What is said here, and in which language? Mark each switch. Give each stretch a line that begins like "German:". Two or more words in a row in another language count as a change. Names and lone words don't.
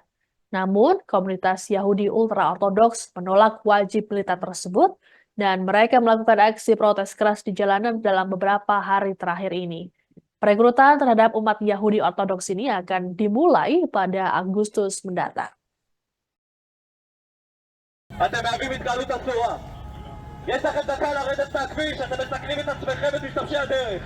Indonesian: Namun, komunitas Yahudi ultra-ortodoks menolak wajib militer tersebut dan mereka melakukan aksi protes keras di jalanan dalam beberapa hari terakhir ini. Perekrutan terhadap umat Yahudi Ortodoks ini akan dimulai pada Agustus mendatang.
Hebrew: אתם מהווים התקהלות אסורה. יש לכם דקה לרדת מהכביש, אתם מסכנים את עצמכם ואת משתמשי הדרך.